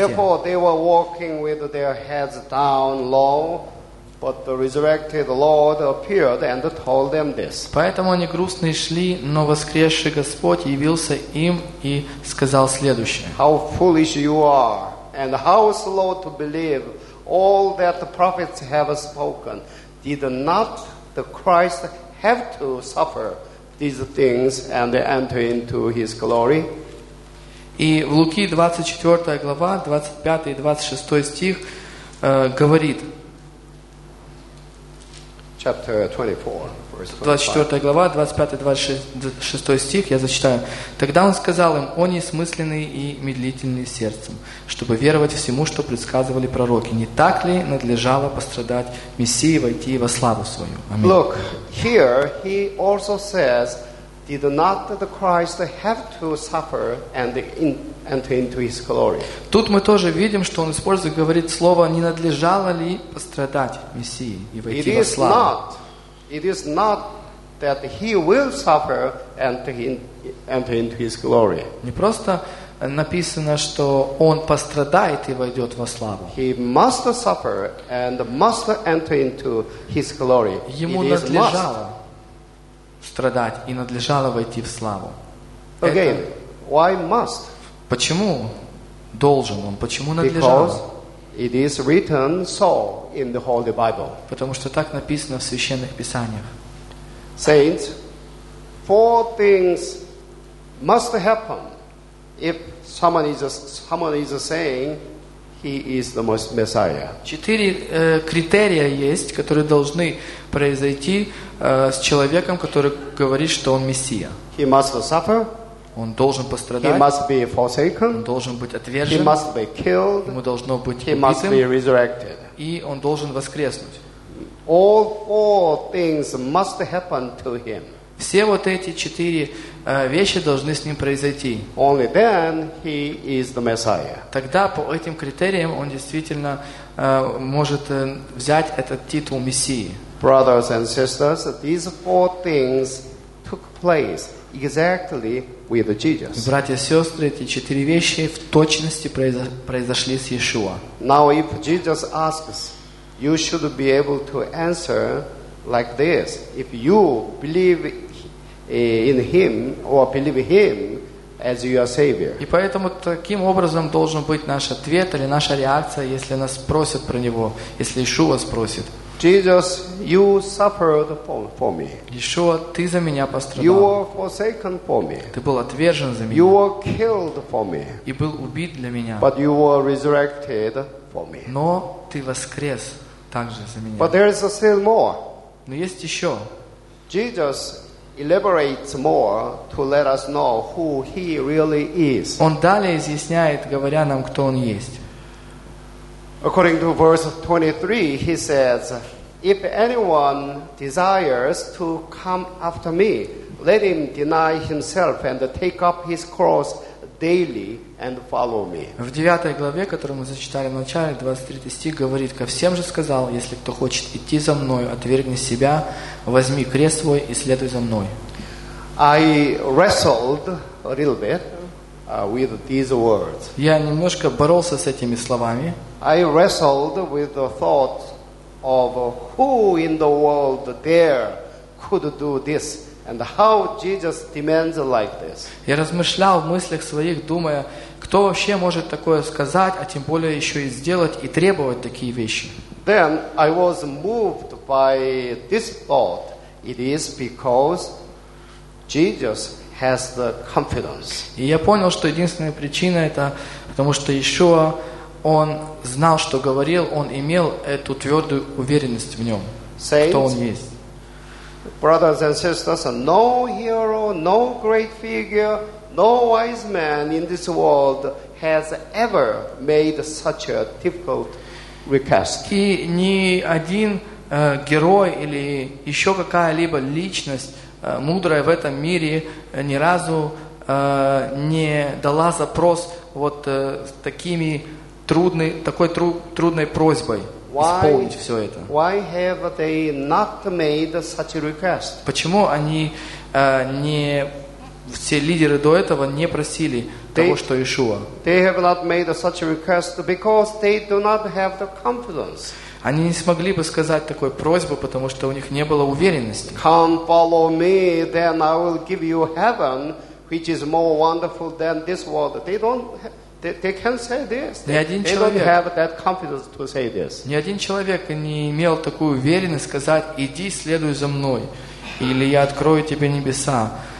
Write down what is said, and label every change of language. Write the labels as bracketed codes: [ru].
[en] Therefore, they were walking with their heads down low, but the resurrected Lord appeared and told them this. [ru] Поэтому они грустно шли, но воскресший Господь явился им и сказал следующее. [en] How foolish you are, and how slow to believe all that the prophets have spoken. Did not the Christ have to suffer these things and enter into his glory? [ru] И в Луки 24 глава, 25 и 26 стих говорит. [en] Chapter 24, verse 25. [ru] 24 глава, 25 и 26 стих, я зачитаю. Тогда он сказал им, о несмысленные и медлительные сердцем, чтобы веровать всему, что предсказывали пророки. Не так ли надлежало пострадать Мессии, войти во славу свою? Аминь. [en] Look, here he also says, did not the Christ have to suffer and enter into his glory? [ru] Тут мы тоже видим, что он использует, говорит слово, не надлежало ли пострадать Мессии и войти во славу. [en] It is not that he will suffer and enter into his glory. [ru] Не просто написано, что он пострадает и войдет во славу. [en] He must suffer and must enter into his glory. [ru] Ему надлежало страдать и надлежало войти в славу. [en] Again, why must? [ru] Почему должен он? Почему надлежало? [en] Because it is written so in the Holy Bible. [ru] Потому что так написано в священных писаниях. [en] Saints, four things must happen if someone is saying he is the Messiah. [ru] Четыре критерия есть, которые должны произойти с человеком, который говорит, что он Мессия. [en] He must suffer. [ru] Он должен пострадать. [en] He must be forsaken. [ru] Он должен быть отвержен. [en] He must be killed. [ru] Ему должно быть убитым. [en] He must be resurrected. [ru] И он должен воскреснуть. [en] All four things must happen to him. [ru] Все вот эти четыре вещи должны с ним произойти. [en] Only then he is the Messiah. [ru] Тогда по этим критериям он действительно может взять этот титул Мессии. [en] Brothers and sisters, these four things took place exactly with Jesus. [ru] Братья и сестры, эти четыре вещи в точности произошли с Иешуа. [en] Now, if Jesus asks, you should be able to answer like this: if you believe in Him or believe Him as your Savior. [ru] И поэтому таким образом должен быть наш ответ или наша реакция, если нас спросят про Него, если Иешуа спросит. [en] Jesus, you suffered for me. [ru] Иешуа, ты за меня пострадал. [en] You were forsaken for me. [ru] Ты был отвержен за меня. [en] You were killed for me. [ru] И был убит для меня. [en] But you were resurrected for me. [ru] Но ты воскрес также за меня. [en] But there is still more. [ru] Но есть еще. [en] Jesus elaborates more to let us know who he really is. [ru] Он далее изъясняет, говоря нам, кто он есть. [en] According to verse 23, he says, If anyone desires to come after me, let him deny himself and take up his cross daily and follow me. [ru] В 9 главе, которую мы зачитали в начале, 23 стих говорит, «Ко всем же сказал, если кто хочет идти за мною, отвергни себя, возьми крест свой и следуй за мной». [en] I wrestled a little bit with these words. [ru] Я немножко боролся с этими словами. [en] I wrestled with the thought of who in the world there could do this and how Jesus demands like this. [ru] Я размышлял в мыслях своих, думая, кто вообще может такое сказать, а тем более еще и сделать и требовать такие вещи. [en] Then I was moved by this thought. It is because Jesus has the confidence. [ru] И я понял, что единственная причина это потому что Иешуа Он знал, что говорил, он имел эту твердую уверенность в нем, [en] Saints, [ru] кто он есть. [en] Brothers and sisters, no hero, no great figure, no wise man in this world has ever made such a difficult request. [ru] И ни один герой или еще какая-либо личность мудрая в этом мире ни разу не дала запрос вот такими трудной, такой трудной просьбой исполнить все это. [en] Why have they not made such a request? [ru] Почему они не все лидеры до этого не просили того, что Иешуа? [en] They have not made such a request because they do not have the confidence. [ru] Они не смогли бы сказать такой просьбы, потому что у них не было уверенности. [en] Come follow me, then I will give you heaven, which is more wonderful than this world. They don't. They can say this. They don't have that confidence to say this. [ru] Ни один человек не имел такую уверенность сказать: иди, следуй за мной, или я открою тебе небеса.